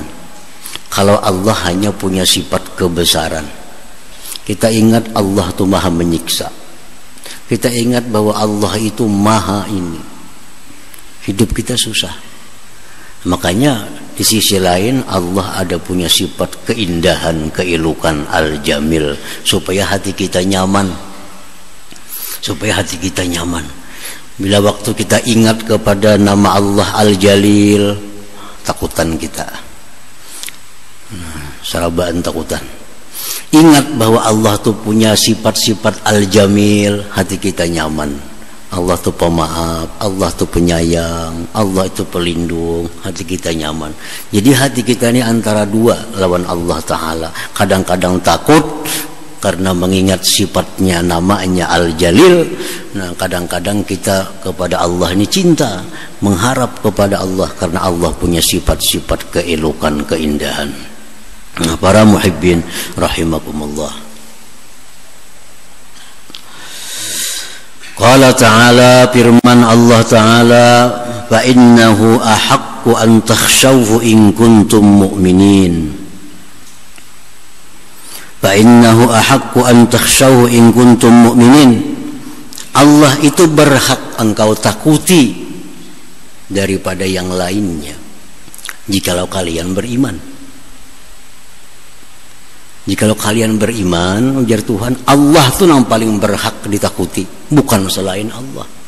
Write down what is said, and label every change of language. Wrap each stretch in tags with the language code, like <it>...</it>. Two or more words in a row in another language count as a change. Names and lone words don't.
<id>Kalau Allah hanya punya sifat kebesaran, kita ingat Allah itu maha menyiksa, kita ingat bahwa Allah itu maha ini, hidup kita susah. Makanya di sisi lain Allah ada punya sifat keindahan, keelukan al-jamil, supaya hati kita nyaman, supaya hati kita nyaman. Bila waktu kita ingat kepada nama Allah Al-Jalil, takutan kita, sarabaan takutan. Ingat bahwa Allah tu punya sifat-sifat al-jamil, hati kita nyaman. Allah tu pemaaf, Allah tu penyayang, Allah itu pelindung, hati kita nyaman. Jadi hati kita ini antara dua lawan Allah Ta'ala. Kadang-kadang takut karena mengingat sifatnya, namanya Al-Jalil. Nah, kadang-kadang kita kepada Allah ini cinta, mengharap kepada Allah karena Allah punya sifat-sifat keelukan, keindahan. Nah, para muhibbin rahimakumullah.</id> <ar>قال تعالى,</ar> <id>firman Allah Ta'ala,</id> <ar>فإنه أحق أن تخشوه إن كنتم مؤمنين. فإنه أحق أن تخشوه إن كنتم مؤمنين.</ar> <id>Allah itu berhak engkau takuti daripada yang lainnya jikalau kalian beriman. Jikalau kalian beriman, ujar Tuhan, Allah tuh yang paling berhak ditakuti, bukan selain Allah.</id>